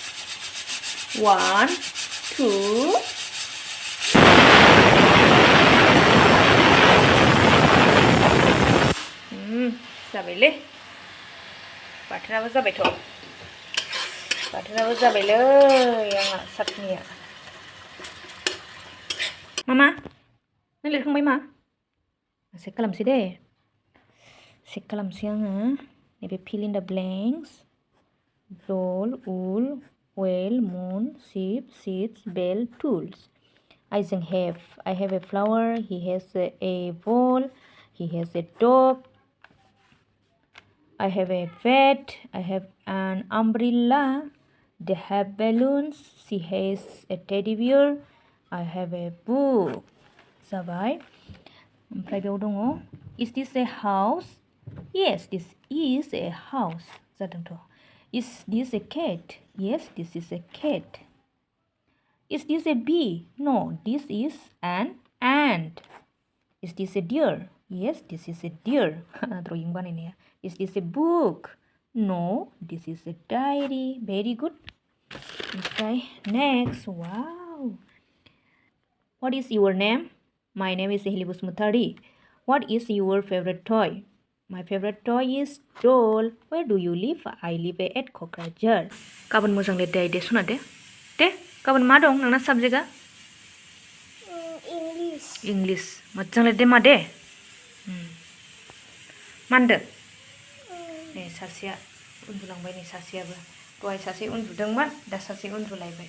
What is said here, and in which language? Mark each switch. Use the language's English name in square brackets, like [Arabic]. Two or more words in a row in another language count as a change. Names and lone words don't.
[Bodo] 1 2 जाबायलै बाथोनाबो जाबायलै आंना चाटनिया मामा नों लिरखांबाय मा चेक खालामसै दे चेक खालामसै आङो नैबे [English] fill in the blanks roll wool whale moon sheep seeds bell tools I have a flower he has a ball he has a dog I have a pet I have an umbrella they have balloons she has a teddy bear I have a book [Bodo] जाबाय ओमफ्राय बेयाव दङ [English] is this a house yes this is a house जादोंथ' is this a cat yes this is a cat is this a bee no this is an ant is this a deer yes this is a deer drawing बानायनाया is this a book no this is a diary very good ओमफ्राय next wow what is your name my name is Ehli Busmutari what is your favorite toy my favorite toy is doll where do you live I live at Kokrajhar [Bodo] गाबोन मोजां लिरदे दे सना दे गाबोन मा दं नोंना साबजेक्टआ इंलिस मोजां लिरदे मा दे मा होनदों नै सासेया उन्दुलांबाय नै सासेयाबो दहाय सासे उन्दुदोंमोन दा सासे उन्दुलायबाय